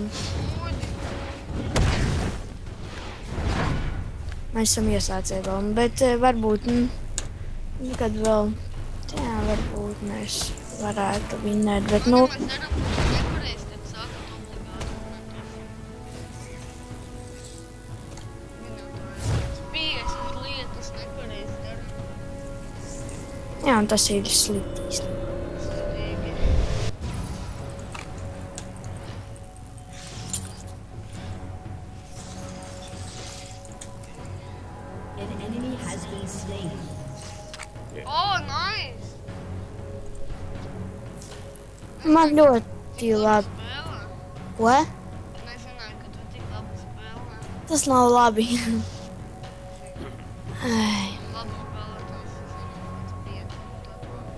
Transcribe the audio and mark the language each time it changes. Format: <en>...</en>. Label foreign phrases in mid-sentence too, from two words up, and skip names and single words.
<lv>Mēs esam iesācēji vēl, bet varbūt, kad vēl, jā, varbūt mēs varētu vinnēt, bet, Mēs darām nepareizi, tad sākat obligāti runāt. 50 lietas nepareizi darām. jā, un tas ir slikti. Stīgi.</lv> <en>An enemy has been slain. Oh, nice!</en> <lv>Man ļoti labi. Spēlē. Ko? Nezināju, ka tu tik labi spēlē. Tas nav labi. Ai. Labi spēlētājs, es zinu, pēc 5 un tā tālāk.</lv>